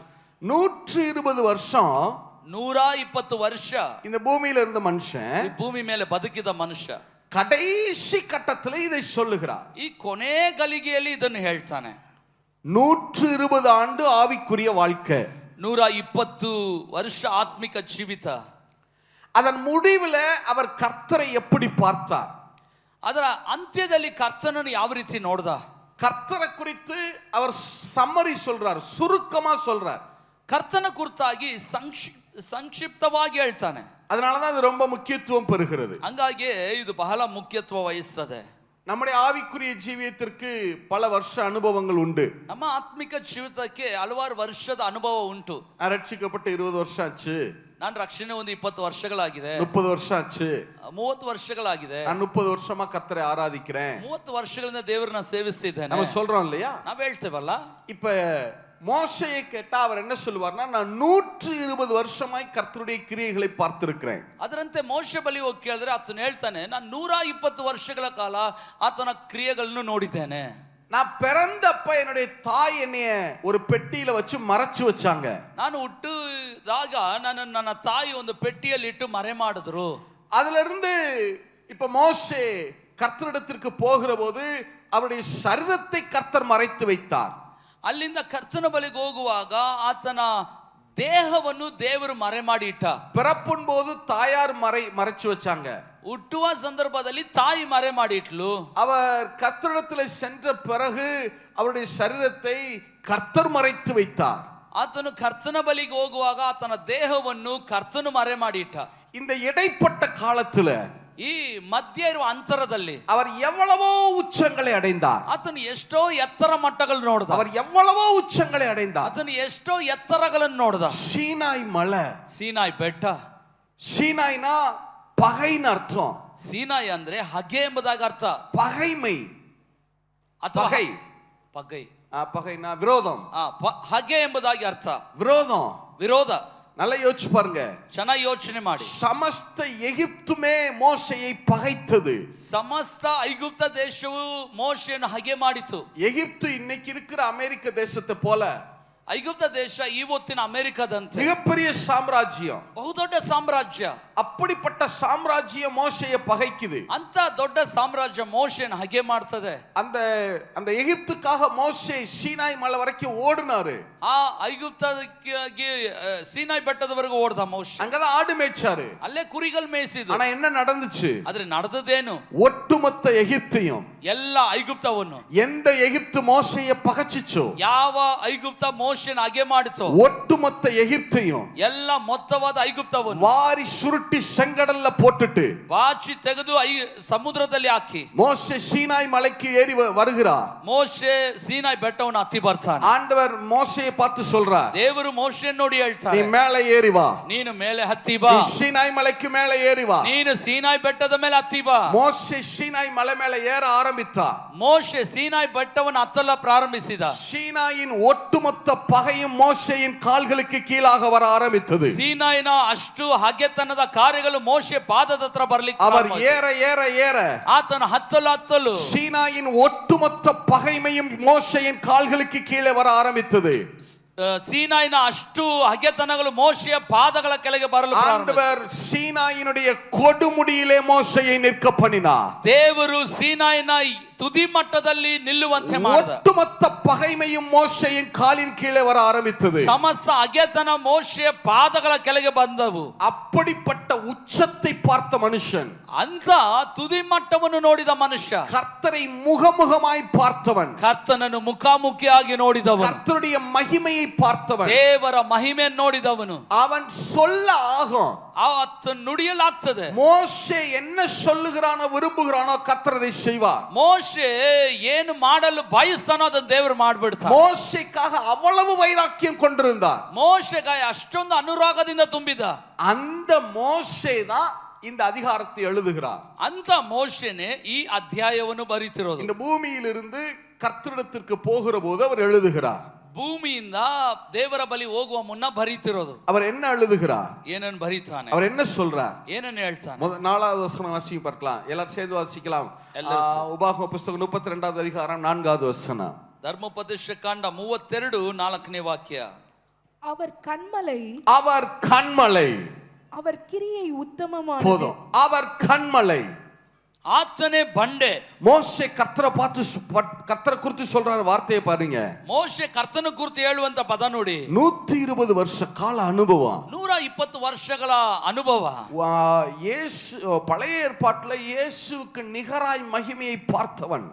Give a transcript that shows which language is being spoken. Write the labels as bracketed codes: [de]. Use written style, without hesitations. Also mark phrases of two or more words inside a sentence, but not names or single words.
[ta] 120 வருஷம் [kn] 120 ವರ್ಷ [ta] இந்த பூமியில இருந்த மனுஷன், [kn] ಈ ಭೂಮಿ ಮೇಲೆ ಬದುಕಿದ ಮನುಷ್ಯ [ta] கடைசி கட்டத்தில் இதை சொல்லுகிறார். [kn] ಈ ಕೊನೆ ಗಳಿಗೆಯಲ್ಲಿ ಇದನ್ನು ಹೇಳ್ತಾನೆ. [ta] 120 ஆண்டு ஆவிக்குரிய வாழ்க்கை, [kn] 120 ವರ್ಷ ಆತ್ಮಿಕ ಜೀವಿತ. [ta] அதன் முடிவில் அவர் கர்த்தரை எப்படி பார்த்தார்? [kn] ಅದರ ಅಂತ್ಯದಲ್ಲಿ ಕರ್ತನನ್ನು ಯಾವ ರೀತಿ ನೋಡ್ದ? [ta] கர்த்தரை குறித்து அவர் சம்மரி சொல்றார், சுருக்கமா சொல்றார். [kn] ಕರ್ತನ ಕುರಿತಾಗಿ ಸಂಕ್ಷಿಪ್ತವಾಗಿ ಹೇಳ್ತಾನೆ. [ta] அதனாலதான் அது ரொம்ப முக்கியத்துவம் பெறுகிறது. [kn] ಹಂಗಾಗಿ ಇದು ಬಹಳ ಮುಖ್ಯತ್ವ ವಹಿಸ್ತದೆ. [ta] நம்முடைய ஆவிக்குரிய ஜீவியத்திற்கு பல வருஷ அனுபவங்கள் உண்டு. [kn] ನಮ್ಮ ಆತ್ಮಿಕ ಜೀವಿತಕ್ಕೆ ಹಲವಾರು ವರ್ಷದ ಅನುಭವ ಉಂಟು. [ta] நான் ரட்சிக்கப்பட்டு 20 வருஷம் ஆச்சு. [kn] ನಾನು ರಕ್ಷಣೆ ಒಂದು 20 ವರ್ಷಗಳಾಗಿದೆ. [ta] 30 வருஷம் ஆச்சு. [kn] 30 ವರ್ಷಗಳಾಗಿದೆ. [ta] நான் 30 வருஷமா கர்த்தரை ஆராதிக்கிறேன். [kn] 30 ವರ್ಷಗಳಿಂದ ದೇವರನ್ನ ಸೇವಿಸ್ತಿದ್ದೇನೆ. [ta] நம்ம சொல்றோம் இல்லையா? [kn] ನಾವ್ ಹೇಳ್ತೇವಲ್ಲ. [ta] இப்ப மோசேயை கேட்டா அவர் என்ன சொல்லுவார்னா, நான் 120 வருஷமாய் கர்த்தருடைய கிரியைகளை பார்த்திருக்கிறேன். [kn] ಅದರಂತೆ ಮೋಶೆ ಬಳಿ ಹೋಗಿ ಕೇಳಿದ್ರೆ ಆತನು ಹೇಳ್ತಾನೆ, ನಾನು 120 ವರ್ಷಗಳ ಕಾಲ ಆತನ ಕ್ರಿಯೆಗಳನ್ನು ನೋಡಿದ್ದೇನೆ. [ta] நான் பிறந்தப்ப என்னுடைய தாய் என்னைய ஒரு பெட்டியில வச்சு மறைச்சு வச்சாங்க. [kn] ನಾನು ಹುಟ್ಟಿದಾಗ ನನ್ನ ತಾಯಿ ಒಂದು ಪೆಟ್ಟಿಯಲ್ಲಿ ಇಟ್ಟು ಮರೆ ಮಾಡಿದ್ರು. [ta] அதுல இருந்து இப்ப மோசே கர்த்தரிடத்திற்கு போகிற போது அவருடைய சரீரத்தை கர்த்தர் மறைத்து வைத்தார். [kn] ಅಲ್ಲಿಂದ ಕರ್ತನ ಬಳಿಗೆ ಹೋಗುವಾಗ ಆತನ ದೇಹವನ್ನು ದೇವರು ಮರೆ ಮಾಡಿ ಇಟ್ಟ. [ta] பிறப்பின் போது தாயார் மறைச்சு வச்சாங்க. [kn] ಹುಟ್ಟುವ ಸಂದರ್ಭದಲ್ಲಿ ತಾಯಿ ಮರೆ ಮಾಡಿ ಇಟ್ಲು. [ta] அவர் கர்த்தரிடத்தில் சென்ற பிறகு அவருடைய சரீரத்தை கர்த்தர் மறைத்து வைத்தார். [kn] ಆತನು ಕರ್ತನ ಬಳಿಗೆ ಹೋಗುವಾಗ ಆತನ ದೇಹವನ್ನು ಕರ್ತನು ಮರೆ ಮಾಡಿ ಇಟ್ಟ. [ta] இந்த இடைப்பட்ட காலத்துல, [kn] ಈ ಮಧ್ಯ ಇರುವ ಅಂತರದಲ್ಲಿ [ta] அவர் எவ்வளவோ உச்சங்களை அடைந்தார். [kn] ಆತನು ಎಷ್ಟೋ ಎತ್ತರ ಮಟ್ಟಗಳು ನೋಡಿದ. [ta] அவர் எவ்வளவோ உச்சங்களை அடைந்தார். [kn] ಆತನು ಎಷ್ಟೋ ಎತ್ತರಗಳನ್ನು ನೋಡಿದ. [ta] சீனாய் மலை, [kn] ಸೀನಾಯಿ ಬೆಟ್ಟ. [ta] சீனாய்னா பகைன்னு அர்த்தம். [kn] ಸೀನಾಯಿ ಅಂದ್ರೆ ಹಗೆ ಎಂಬುದಾಗಿ ಅರ್ಥ. [ta] பகைமை, [kn] ಅಥವಾ [ta] பகை, [kn] ಪಗೈ, [ta] பகைனா விரோதம், [kn] ಹಗೆ ಎಂಬುದಾಗಿ ಅರ್ಥ. [ta] விரோதம். [kn] ವಿರೋಧ. [ta] நல்லா யோசிச்சு பாருங்க. [kn] ಚೆನ್ನಾಗಿ ಯೋಚನೆ ಮಾಡಿ. [ta] சமஸ்த எகிப்துமே மோசேயை பகைத்தது. [kn] ಸಮಸ್ತ ಐಗುಪ್ತ ದೇಶವು ಮೋಶೆಯನ್ನು ಹಗೆ ಮಾಡಿತು. [ta] எகிப்து இன்னைக்கு இருக்கிற அமெரிக்க தேசத்தை போல [kn] ಐಗುಪ್ತ ದೇಶ ಇವತ್ತಿನ ಅಮೆರಿಕದಂತೆ [ta] மிகப்பெரிய சாம்ராஜ்யம். [kn] ಬಹುದೊಡ್ಡ ಸಾಮ್ರಾಜ್ಯ. [ta] அப்படிப்பட்ட சாம்ராஜ்யம் மோசேயை பகைக்குது. [kn] ಅಂತ ದೊಡ್ಡ ಸಾಮ್ರಾಜ್ಯ ಮೋಶೆಯನ್ನು ಹಗೆ ಮಾಡ್ತದೆ. [ta] அந்த அந்த எகிப்துக்காக மோசே சீனாய் மலை வரைக்கும் ஓடுனாரு. [kn] ಆ ಐಗುಪ್ತಕ್ಕೆ ಸೀನಾಯಿ ಬೆಟ್ಟದವರೆಗೂ ಓಡ್ದ ಮೋಶೆ. [ta] அங்கதான் ஆடு மேய்ச்சாரு. [kn] ಅಲ್ಲೇ ಕುರಿಗಳು ಮೇಯಿಸಿದ್ರು. [ta] ஆனா என்ன நடந்துச்சு? [kn] ಆದ್ರೆ ನಡೆದದೇನು? [ta] ஒட்டுமொத்த எகிப்தையும் [kn] ಎಲ್ಲ ಐಗುಪ್ತವನ್ನು [ta] எந்த எகிப்து மோசேயை பகைச்சிச்சோ, [kn] ಯಾವ ಐಗುಪ್ತ ಮೋಶೆಯನ್ನು ಹಗೆ ಮಾಡಿತೋ, [ta] ஒட்டுமொத்த எகிப்தையும் [kn] ಎಲ್ಲ ಮೊತ್ತವಾದ ಐಗುಪ್ತವನ್ನು [ta] வாரி சுருட்டி செங்கடல்ல போட்டுட்டு [kn] ಬಾಚಿ ತೆಗೆದು ಸಮುದ್ರದಲ್ಲಿ ಹಾಕಿ [ta] மோசே சீனாய் மலைக்கு ஏறி வருகிறார். [kn] ಮೋಶೆ ಸೀನಾಯಿ ಬೆಟ್ಟವನ್ನು ಹತ್ತಿ ಬರ್ತಾನೆ. [ta] ஆண்டவர் மோசேயை பார்த்து சொல்றார், [kn] ದೇವರು ಮೋಶೆಯನ್ನು ನೋಡಿ [ta] நீ [kn] ಹೇಳ್ತಾರೆ, [ta] மேலே ஏறி வா, [kn] ನೀನು ಮೇಲೆ ಹತ್ತಿ ಬಾ, [ta] நீ சீனாய் மலைக்கு மேலே ஏறி வா. [kn] ನೀನು ಸೀನಾಯಿ ಬೆಟ್ಟದ ಮೇಲೆ ಹತ್ತಿ ಬಾ. [ta] மோசே சீனாய் மலை மேலே ஏற ஆரம்பித்தார். [kn] ಮೋಶೆ ಸೀನಾಯಿ ಬೆಟ್ಟವನ್ನು ಹತ್ತಲು ಪ್ರಾರಂಭಿಸಿದ. [ta] சீனாயின் ஒட்டுமொத்த பகையும் மோசேயின் கால்களுக்கு கீழாக வர ஆரம்பித்தது. [kn] ಸೀನಾಯಿನ ಅಷ್ಟು ಹಗೆತನದ ಕಾರ್ಯಗಳು ಮೋಶೆ ಪಾದದ ಹತ್ರ ಬರ್ಲಿಕ್ಕೆ [ta] அவர் ஏற ஏற ஏற [kn] ಆತನ ಹತ್ತಲು [ta] சீனாயின் ஒட்டுமொத்த பகைமையும் மோசேயின் கால்களுக்கு கீழே வர ஆரம்பித்தது. [kn] ಸೀನಾಯಿನ ಅಷ್ಟು ಹಗೆತನಗಳು ಮೋಶೆಯ ಪಾದಗಳ ಕೆಳಗೆ ಬರಲು [ta] ஆண்டவர் சீனாயினுடைய கொடுமுடியிலே மோசேயை நிற்க பண்ணினார். [kn] ದೇವರು ಸೀನಾಯಿನ ತುದಿ ಮಟ್ಟದಲ್ಲಿ ನಿಲ್ಲುವಂತೆ ಮಾಡಿದ. [ta] ஒட்டுமொத்த பகைமையும் மோசேயின் காலின் கீழே வர ஆரம்பித்தது. [kn] ಸಮಸ್ತ ಹಗೆತನ ಮೋಶೆಯ ಪಾದಗಳ ಕೆಳಗೆ ಬಂದವು. [ta] அப்படிப்பட்ட உச்சத்தை பார்த்த மனுஷன், [kn] ಅಂತ ತುದಿ ಮಟ್ಟವನ್ನು ನೋಡಿದ ಮನುಷ್ಯ, [ta] கர்த்தரை முகமுகமாய் பார்த்தவன், [kn] ಕರ್ತನನ್ನು ಮುಖಾಮುಖಿಯಾಗಿ ನೋಡಿದವನು, [ta] கர்த்தருடைய மகிமையை பார்த்தவன், [kn] ದೇವರ ಮಹಿಮೆಯನ್ನು ನೋಡಿದವನು, [ta] அவன் சொல்ல ஆகும். [kn] ಆತನ ನುಡಿಯಲಾಗ್ತದೆ. [ta] மோசே என்ன சொல்லுகிறானோ விரும்புகிறானோ கர்த்தர் அதை செய்வார். [kn] ಮೋಶೆ ಏನು ಮಾಡಲು ಬಯಸ್ತಾನೋ ಅದನ್ನು ದೇವರು ಮಾಡ್ಬಿಡ್ತಾನೆ. [ta] மோசேக்காக அவ்வளவு வைராக்கியம் கொண்டிருந்தார். [kn] ಮೋಶೆಗಾಯ ಅಷ್ಟೊಂದು ಅನುರಾಗದಿಂದ ತುಂಬಿದ. [ta] அந்த மோசே தான் இந்த அதிகாரத்தை எழுதுகிறார். [kn] ಅಂತ ಮೋಶೆನೇ ಈ ಅಧ್ಯಾಯವನ್ನು ಬರೀತಿರೋದು. [ta] இந்த பூமியிலிருந்து கர்த்தரிடத்திற்கு போகிற போது அவர் எழுதுகிறார். [kn] ಭೂಮಿಯಿಂದ ದೇವರ ಬಳಿ ಹೋಗುವ ಮುನ್ನ ಬರೀತಿರೋದು. [ta] அவர் என்ன எழுதுகிறார்? [kn] ಏನನ್ನು ಬರೀತಾನೆ? [ta] அவர் என்ன சொல்றார்? [kn] ಏನನ್ನು ಹೇಳ್ತಾನೆ? [ta] 4வது வசனம் வாசிக்க பார்க்கலாம். எல்லாரும் சேர்ந்து வாசிக்கலாம். உபாகம புத்தகம் 32வது அதிகாரம் 4வது வசனம். [kn] ಧರ್ಮೋಪದೇಶ ಕಾಂಡ 32 4ನೇ ವಾಕ್ಯ. [ta] அவர் கண்மலை, அவர் கிரியை உத்தமமானது. போதும். அவர் கண்மலை, [kn] ಆತನೇ ಬಂಡೆ. [ta] மோசே கர்த்தரை பார்த்து கர்த்தரை குறித்து சொல்றாரு வார்த்தையை பாருங்க. [kn] ಮೋಶೆ ಕರ್ತನ ಕುರಿತು ಹೇಳುವಂತ ಪದ ನೋಡಿ. [ta] 120 வருஷ கால அனுபவம், [kn] 120 ವರ್ಷಗಳ ಅನುಭವ. [ta] இயேசு பழைய ஏற்பாட்டுல இயேசுவுக்கு நிகராய் மகிமையை பார்த்தவன்.